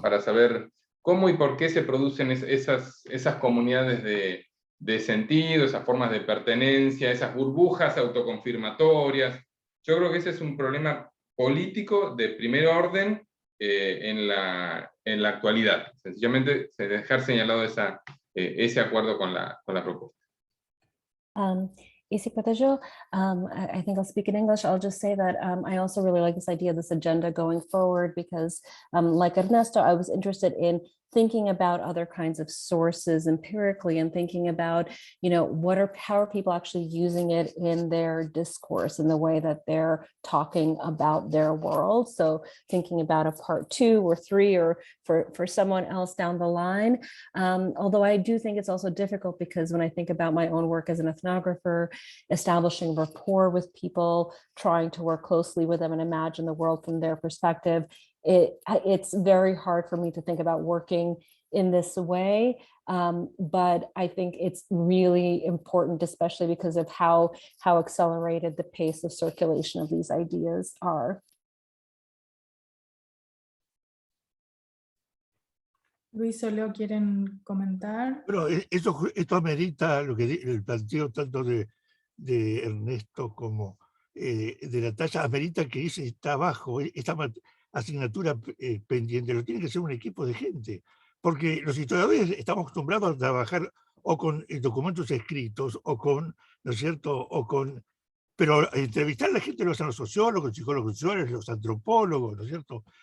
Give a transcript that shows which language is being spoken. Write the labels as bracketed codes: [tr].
[es] Para saber cómo y por qué se producen esas comunidades de sentido, esas formas de pertenencia, esas burbujas autoconfirmatorias. Yo creo que ese es un problema político de primer orden en la actualidad. Sencillamente se dejar señalado ese acuerdo con la propuesta. Y si puedo yo, [en] I think I'll speak in English. I'll just say that I also really like this idea of this agenda going forward because like Ernesto, I was interested in thinking about other kinds of sources empirically and thinking about, you know, how are people actually using it in their discourse in the way that they're talking about their world. So thinking about a part 2 or 3 or for someone else down the line. Although I do think it's also difficult because when I think about my own work as an ethnographer, establishing rapport with people, trying to work closely with them and imagine the world from their perspective, it's very hard for me to think about working in this way. But I think it's really important, especially because of how accelerated the pace of circulation of these ideas are. [es] Luis o Leo, ¿quieren comentar? Pero esto amerita lo que el planteo tanto de Ernesto como de Natalia, amerita que ese está abajo, esta asignatura pendiente, lo tiene que ser un equipo de gente, porque los historiadores estamos acostumbrados a trabajar o con documentos escritos o con, ¿no es cierto?, pero entrevistar a la gente lo hacen los sociólogos, los psicólogos sociales, los antropólogos, ¿no es cierto?